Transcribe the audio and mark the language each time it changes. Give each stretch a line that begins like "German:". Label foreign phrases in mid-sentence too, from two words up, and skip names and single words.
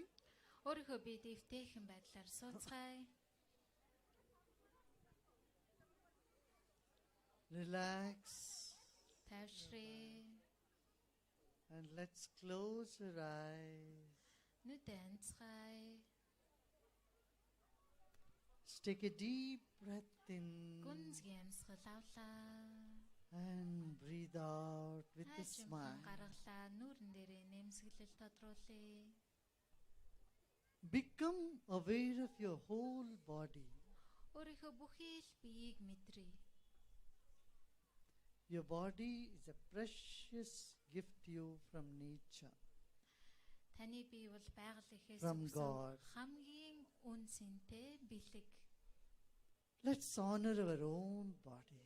Mongolian: Өөрийнхөө бие дэвтэйхэн байдлаар сууцгаая.
English: Relax.
Mongolian: Тайвшрээ.
English: And let's close your eyes.
Mongolian: Нүдээ анцгаая.
English: Just take a deep breath in
Mongolian: Гүнзгий амьсгал авлаа.
English: and breathe out with a smile.
Mongolian: Гаргалаа нүүрэн дээрээ нэмсгэлэл тодруулъя.
English: Become aware of your whole body.
Mongolian: Өөрийнхөө бүхий л биеийг мэдрээ.
English: Your body is a precious gift to you from nature.
Mongolian: Таны бие бол байгаль эхээс From өгсөн God. хамгийн үнцэнтэй бэлэг.
English: Let's honor our own body.